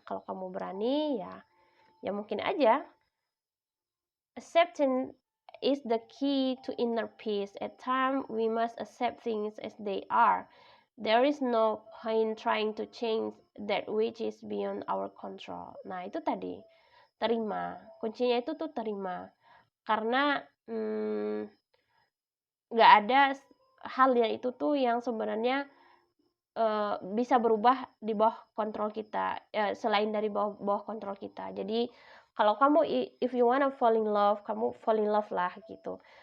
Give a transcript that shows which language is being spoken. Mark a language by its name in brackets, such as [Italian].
[Indonesian] Kalau kamu berani ya mungkin aja. [English] Acceptance is the key to inner peace. At times we must accept things as they are. There is no point trying to change that which is beyond our control. [Indonesian] Nah, itu tadi, terima. Kuncinya itu tuh terima. Karena nggak ada hal yang itu tuh yang sebenarnya bisa berubah di bawah kontrol kita, selain dari bawah kontrol kita. Jadi kalau kamu [English] if you wanna fall in love, kamu fall in love [Indonesian] lah gitu.